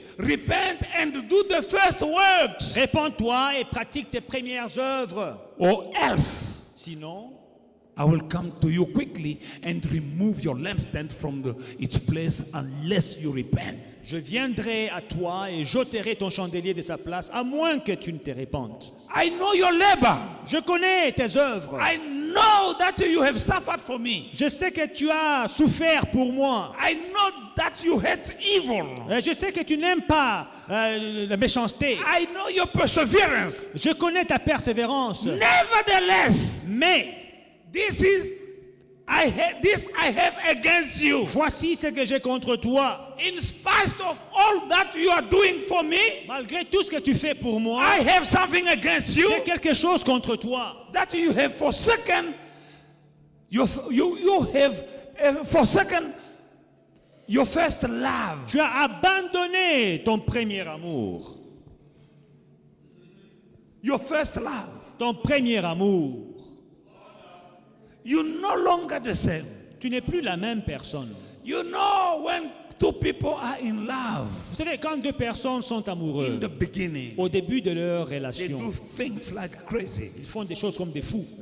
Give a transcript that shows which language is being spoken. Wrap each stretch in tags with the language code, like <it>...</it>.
<en>Repent and do the first works.</en> <fr>Répands-toi et pratique tes premières œuvres.</fr> <en>Or else</en> <fr>Sinon,</fr> <en>I will come to you quickly and remove your lampstand from its place unless you repent.</en> <fr>je viendrai à toi et j'ôterai ton chandelier de sa place, à moins que tu ne te répandes.</fr> <en>I know your labor.</en> <fr>Je connais tes œuvres.</fr> <en>I know that you have suffered for me.</en> <fr>Je sais que tu as souffert pour moi.</fr> <en>I know that you hate evil.</en> <fr>Je sais que tu n'aimes pas la méchanceté.</fr> <en>I know your perseverance.</en> <fr>Je connais ta persévérance.</fr> <en>Nevertheless,</en> <fr>Mais</fr> <en>this is I have against you.</en> <fr>Voici ce que j'ai contre toi.</fr> <en>In spite of all that you are doing for me,</en> <fr>Malgré tout ce que tu fais pour moi,</fr> <en>I have something against you</en> <fr>j'ai quelque chose contre toi.</fr> <en>that you have forsaken. You have forsaken your first love.</en> <fr>Tu as abandonné ton premier amour.</fr> <en>Your first love.</en> <fr>Ton premier amour.</fr> <en>You're no longer the same.</en> <fr>Tu n'es plus la même personne.</fr> <en>You know when two people are in love</en> <fr>Vous savez, quand deux personnes sont</fr> <en>in</en> <fr>amoureuses,</fr> <en>the beginning,</en> <fr>au début de leur</fr> <en>they</en> <fr>relation,</fr> <en>do things like crazy.</en> <fr>ils font des choses comme des fous.</fr>